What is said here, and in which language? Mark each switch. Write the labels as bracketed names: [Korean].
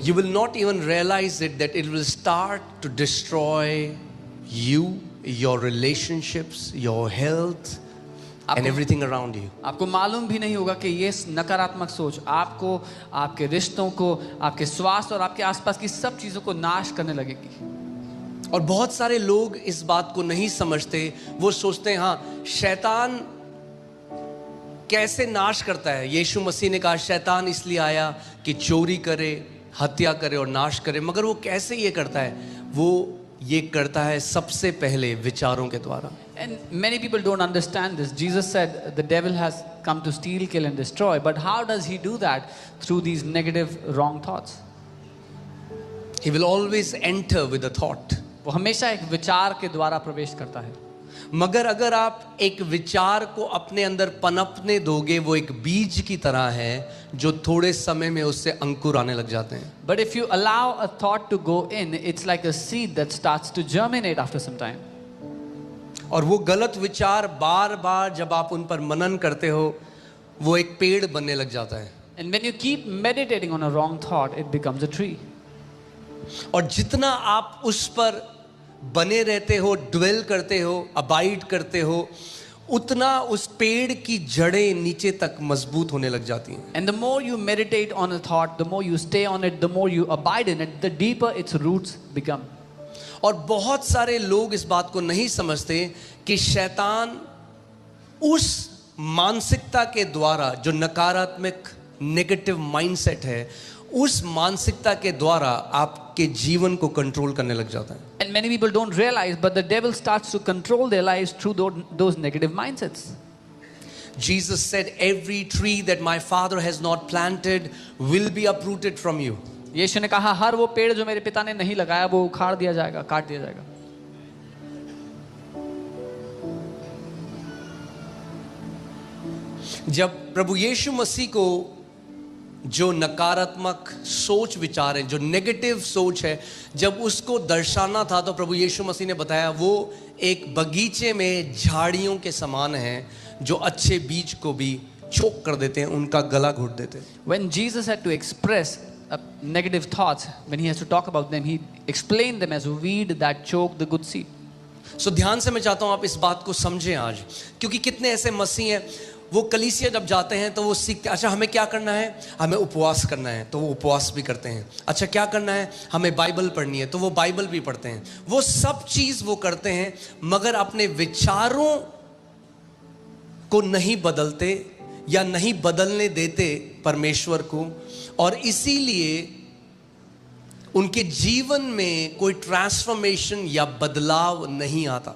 [English] you will not even realize it that it will start to destroy you, your relationships, your health and everything around you. [Hindi] आपको मालूम भी नहीं होगा कि ये नकारात्मक सोच आपको, आपके रिश्तों को, आपके स्वास्थ्य और आपके आसपास की सब चीजों को नाश करने लगेगी. और बहुत सारे लोग इस बात को नहीं समझते। वो सोचते हैं हाँ, शैतान कैसे नाश करता है? यीशु मसीह ने कहा शैतान इसलिए आया कि चोरी करे, हत्या करे और नाश करे। मगर वो कैसे ये करता है? वो ये करता है सबसे पहले विचारों के द्वारा। [English] And many people don't understand this. Jesus said the devil has come to steal, kill and destroy. But how does he do that? Through these negative, wrong thoughts. He will always enter with a thought. [Hindi] वो हमेशा एक विचार के द्वारा प्रवेश करता है. मगर अगर आप एक विचार को अपने अंदर पनपने दोगे, वो एक बीज की तरह है जो थोड़े समय में उससे अंकुर आने लग जाते हैं। [English] But if you allow a thought to go in, it's like a seed that starts to germinate after some time. [Hindi] और वो गलत विचार बार बार जब आप उन पर मनन करते हो, वो एक पेड़ बनने लग जाता है। [English] And when you keep meditating on a wrong thought, it becomes a tree. [Hindi] और जितना आप उस पर बने रहते हो, ड्वेल करते हो, अबाइड करते हो, उतना उस पेड़ की जड़ें नीचे तक मजबूत होने लग जाती हैं। [English] And the more you meditate on a thought, the more you stay on it, the more you abide in it, the deeper its roots become. [Hindi] और बहुत सारे लोग इस बात को नहीं समझते कि शैतान उस मानसिकता के द्वारा, जो नकारात्मक नेगेटिव माइंडसेट है, उस मानसिकता के द्वारा आपके जीवन को कंट्रोल करने लग जाता है। [English] And many people don't realize, but the devil starts to control their lives through those negative mindsets. Jesus said, every tree that my Father has not planted will be uprooted from you. [Hindi] यीशु ने कहा हर वो पेड़ जो मेरे पिता ने नहीं लगाया वो उखाड़ दिया जाएगा, काट दिया जाएगा। जब प्रभु यीशु मसीह को जो नकारात्मक सोच विचार है, जो नेगेटिव सोच है, जब उसको दर्शाना था तो प्रभु यीशु मसीह ने बताया वो एक बगीचे में झाड़ियों के समान है जो अच्छे बीज को भी चोक कर देते हैं, उनका गला घोट देते हैं। [English] When Jesus had to express negative thoughts, when he has to talk about them, he explained them as a weed that choke the good seed. [Hindi] सो ध्यान से मैं चाहता हूं आप इस बात को समझें आज, क्योंकि कितने ऐसे मसीह हैं वो कलीसिया जब जाते हैं तो वो सीखते हैं, अच्छा हमें क्या करना है, हमें उपवास करना है तो वो उपवास भी करते हैं। अच्छा क्या करना है, हमें बाइबल पढ़नी है तो वो बाइबल भी पढ़ते हैं। वो सब चीज़ वो करते हैं मगर अपने विचारों को नहीं बदलते या नहीं बदलने देते परमेश्वर को, और इसीलिए उनके जीवन में कोई ट्रांसफॉर्मेशन या बदलाव नहीं आता।